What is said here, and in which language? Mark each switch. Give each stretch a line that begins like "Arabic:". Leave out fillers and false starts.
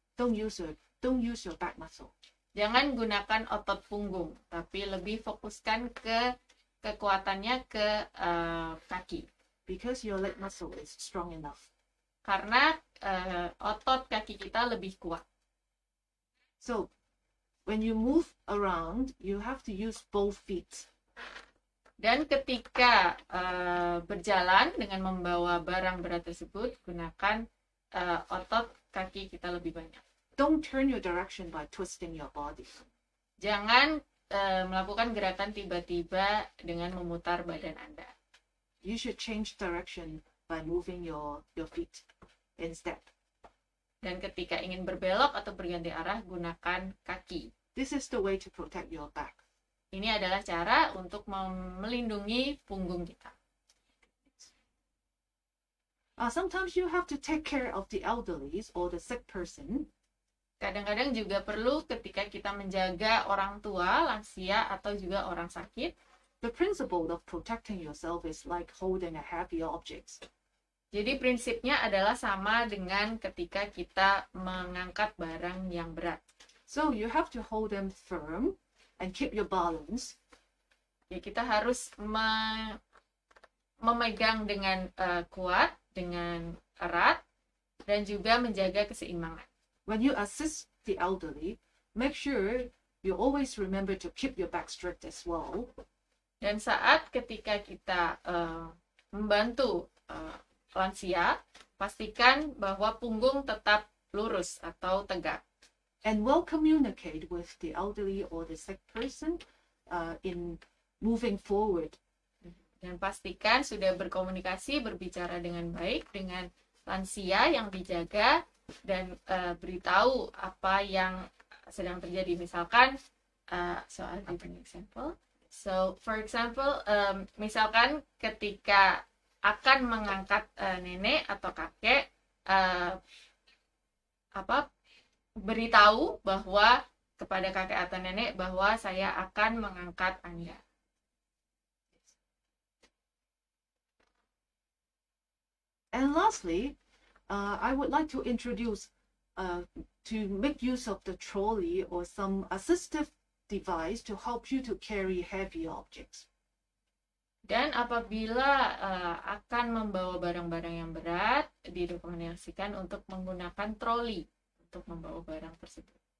English: Don't use your back muscle.
Indonesian: Jangan gunakan otot punggung, tapi lebih fokuskan ke kekuatannya ke kaki.
English: Because your leg muscle is strong enough.
Indonesian: Karena otot kaki kita lebih kuat.
English: So, when you move around, you have to use both feet.
Indonesian: Dan ketika berjalan dengan membawa barang berat tersebut, gunakan otot kaki kita lebih banyak.
English: Don't turn your direction by twisting your body.
Indonesian: Jangan melakukan gerakan tiba-tiba dengan memutar badan Anda.
English: You should change direction by moving your feet instead.
Indonesian: Dan ketika ingin berbelok atau berganti arah, gunakan kaki.
English: This is the way to protect your back.
Indonesian: Ini adalah cara untuk melindungi punggung kita.
English: Sometimes you have to take care of the elderly or the sick person.
Indonesian: Kadang-kadang juga perlu ketika kita menjaga orang tua, lansia, atau juga orang sakit.
English: The principle of protecting yourself is like holding a heavy object.
Indonesian: Jadi prinsipnya adalah sama dengan ketika kita mengangkat barang yang berat.
English: So you have to hold them firm and keep your balance.
Indonesian: Ya, kita harus memegang dengan kuat, dengan erat, dan juga menjaga keseimbangan.
English: When you assist the elderly, make sure you always remember to keep your back straight as well.
Indonesian: Dan saat ketika kita membantu lansia, pastikan bahwa punggung tetap lurus atau tegak.
English: And well communicate with the elderly or the sick person in moving forward.
Indonesian: Dan pastikan sudah berkomunikasi, berbicara dengan baik dengan lansia yang dijaga, dan beritahu apa yang sedang terjadi. Misalkan,
English: so I'll give an example. So for example,
Indonesian: misalkan ketika akan mengangkat nenek atau kakek, beritahu bahwa kepada kakek atau nenek bahwa saya akan mengangkat Anda.
English: And lastly, I would like to introduce to make use of the trolley or some assistive device to help you to carry heavy objects.
Indonesian: Dan apabila akan membawa barang-barang yang berat, direkomendasikan untuk menggunakan troli untuk membawa barang tersebut.